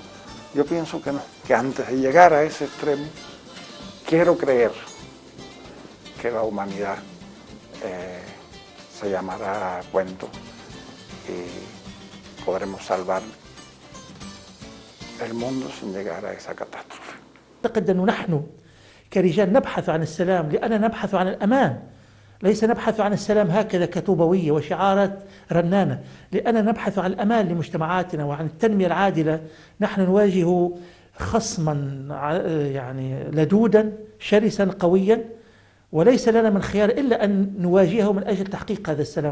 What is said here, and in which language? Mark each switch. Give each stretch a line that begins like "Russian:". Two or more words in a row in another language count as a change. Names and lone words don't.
Spanish: Yo pienso que no, que antes de llegar a ese extremo, quiero creer que la humanidad se llamará cuento y podremos salvar el mundo sin llegar a esa catástrofe.
Arabic: أعتقد أنه نحن كرجال نبحث عن السلام لأننا نبحث عن الأمان، ليس نبحث عن السلام هكذا كطوبوية وشعارات رنانة، لأننا نبحث عن الأمان لمجتمعاتنا وعن التنمية العادلة. نحن نواجه خصما يعني لدودا شرسا قويا، وليس لنا من خيار إلا أن نواجهه من أجل تحقيق هذا السلام.